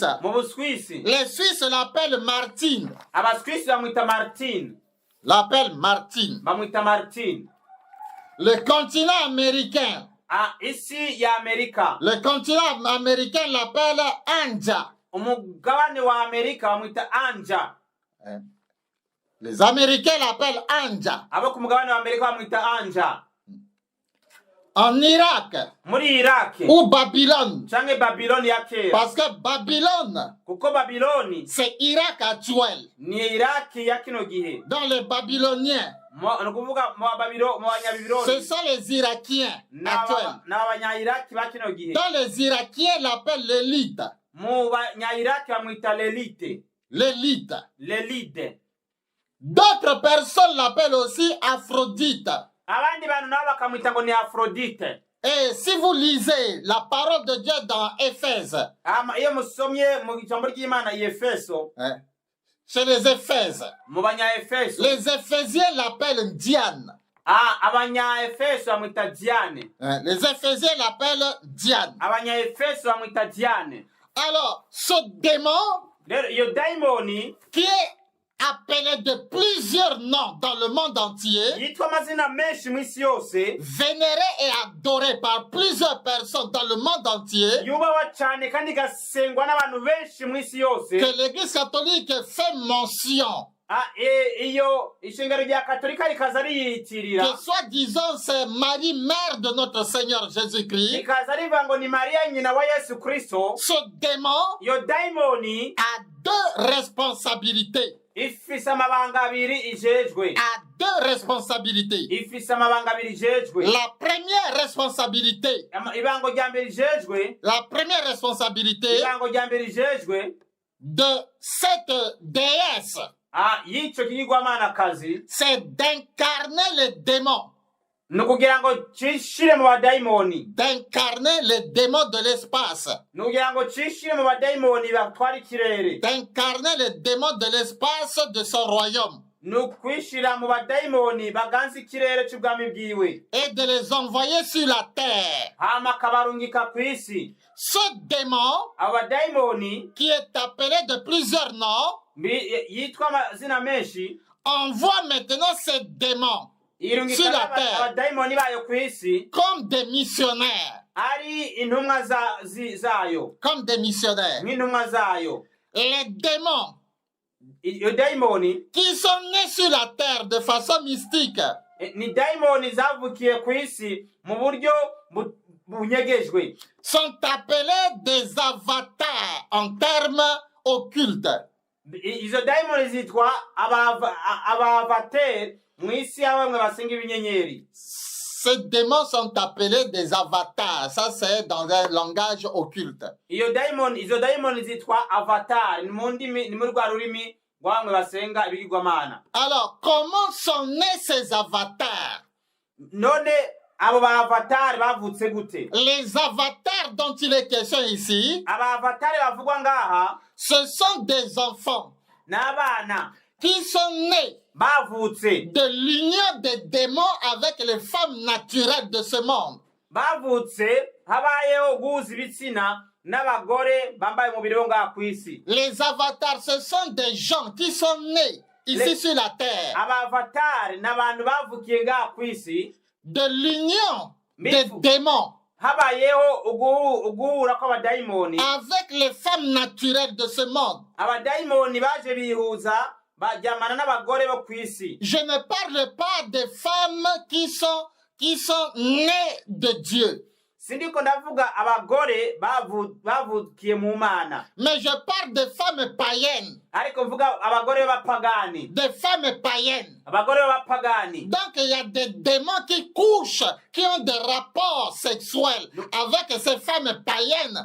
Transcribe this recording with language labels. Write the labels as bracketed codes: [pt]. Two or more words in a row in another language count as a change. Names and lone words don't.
[rn] Mu Buswisi [fr] les Suisses l'appellent Martin. [rn] Abaswisi bamwita Martin. [fr] L'appellent Martin. [rn] Bamwita Martin. [fr] Le continent américain, [rn] Isi ya Amerika, [fr] le continent américain l'appelle Anja. [rn] umugabane wa Amerika bamwita Anja. [fr] Les Américains l'appellent Anja. [rn] Abo ku mugabane wa Amerika bamwita Anja. [fr] En Irak [rn] Muri Iraki [fr] ou Babylone, [rn] canke Babiloni ya kera, [fr] parce que Babylone, [rn] kuko Babiloni [fr] c'est Irak actuel. [rn] ni Iraki ya kino gihe. [fr] Dans les Babyloniens, [rn] Nukuvuga mu [fr] ce [rn] banyabibiloni [fr] sont les Irakiens actuels. [rn] n'abanya-Iraki ba kino gihe. [fr] Dans les Irakiens l'appellent l'élite. [rn] Mu banya-Iraki bamwita l'élite. [fr] L'élite. L'élite. D'autres personnes l'appellent aussi Aphrodite. [rn] Abandi bantu nabo bakamwita ngo ni Aphrodite. [fr] Et si vous lisez la parole de Dieu dans Éphèse, [rn] Iyo musomye mu ijambo ry'Imana i Efeso, [fr] chez les Éphèses, [rn] mu banya-Efeso, [fr] les Éphésiens l'appellent Diane. [rn] abanya-Efeso bamwita Diane. [fr] Les Éphésiens l'appellent Diane. [rn] Abanya-Efeso bamwita Diane. [fr] Alors, ce démon [rn] Rero iyo daimoni [fr] qui est appelé de plusieurs noms dans le monde entier, [rn] yitwa amazina menshi mw'isi yose, [fr] vénéré et adoré par plusieurs personnes dans le monde entier, [rn] yubawa cyane kandi gasengwa n'abantu benshi mw'isi yose, [fr] que l'Église catholique fait mention, [rn] iyo ishengero rya Katolika rikaza riyitirira, [fr] que soi-disant c'est Marie, mère de notre Seigneur Jésus-Christ. [rn] rikaza rivuga ngo ni Mariya nyina wa Yesu Kristo. [fr] Ce démon [rn] Iyo daimoni [fr] a deux responsabilités. [rn] ifise amabanga abiri ijejwe. [fr] A deux responsabilités. [rn] Ifise amabanga abiri ijejwe. [fr] La première responsabilité, [rn] Ibango rya mbere ijejwe, [fr] la première responsabilité [rn] ibango rya mbere ijejwe [fr] de cette déesse, [rn] y'ico kigirwamanakazi, [fr] c'est d'incarner les démons, [rn] ni ukugira ngo cishire mu badaimoni, [fr] d'incarner les démons de l'espace, [rn] ni ukugira ngo cishire mu badaimoni batwara ikirere, [fr] d'incarner les démons de l'espace de son royaume. [rn] nukwishira mu badayimoni baganza ikirere cy'ubwami bwiwe [fr] et de les envoyer sur la terre. [rn] hama akabarungika ku isi. [fr] Ce démon, [rn] abo badayimoni [fr] qui est appelé de plusieurs noms, [rn] yitwa amazina menshi, [fr] envoie maintenant ces démons [rn] yirungika [fr] sur la terre [rn] abadayimoni bayo ku isi [fr] comme des missionnaires. [rn] ari intumwa zayo, [fr] Comme des missionnaires. [rn] nk'intumwa zayo. [fr] Les démons [rn] iyo dayimoni [fr] qui sont nés sur la terre de façon mystique [rn] ni dayimoni zavukiye ku isi mu buryo bunyegejwe, [fr] sont appelés des avatars en termes occultes. [rn] izo dayimoni zitwa abavateri mu isi ya bamwe basenga ibinyenyeri. [fr] Ces démons sont appelés des avatars. Ça, c'est dans un langage occulte. [rn] izo dayimoni zitwa avatar ni muri rwa rurimi rwa bamwe basenga ibigirwamana. [fr] Alors, comment sont nés ces avatars? [rn] None abo ba avatar bavutse gute? [fr] Les avatars dont il est question ici, [rn] aba avatar bavugwa ngaha [fr] ce sont des enfants [rn] n'abana [fr] qui sont nés [rn] bavutse [fr] de l'union des démons avec les femmes naturelles de ce monde. [rn] bavutse habayeho guhuza ibitsina n'abagore bambaye umubiri wo ngaha ku isi. [fr] Les avatars, ce sont des gens qui sont nés ici sur la terre [rn] aba avatar n'abantu bavukiye ngaha ku isi [fr] de l'union des démons [rn] habayeho uguhura kw'abadayimoni [fr] avec les femmes naturelles de ce monde. [rn] abadayimoni baje bihuza bajyamana n'abagore bo ku isi. [fr] Je ne parle pas des femmes qui sont nées de Dieu. [rn] Sindiko ndavuga abagore bavukiye mu Mana, [fr] Mais je parle des femmes païennes. [rn] ariko mvuga abagore b'abapagani. [fr] Des femmes païennes. [rn] abagore b'abapagani. [fr] Donc il y a des démons qui couchent, qui ont des rapports sexuels avec ces femmes païennes.